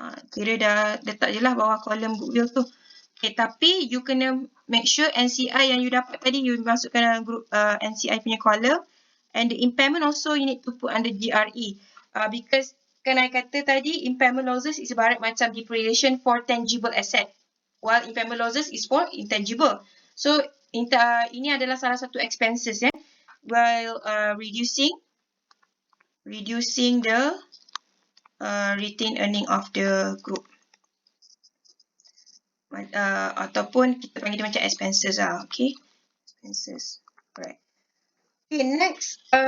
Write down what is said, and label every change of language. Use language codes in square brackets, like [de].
[ms] Kira dah letak je lah bawah kolom goodwill tu. Okay, tapi you kena [en] make sure [ms] NCI yang you dapat tadi, you masukkan dalam group NCI punya column. [en] And the impairment also you need to put under GRE. Because [ms] kan I kata tadi, [en] impairment losses is [ms] ibarat macam [en] depreciation for tangible asset. While impairment losses is for intangible. [ms] So, ini adalah salah satu expenses ya. [en] While reducing the retained earning of the group. [ms] Ataupun kita panggil dia macam expenses lah. [en] Okay. Expenses. Alright. Okay, next.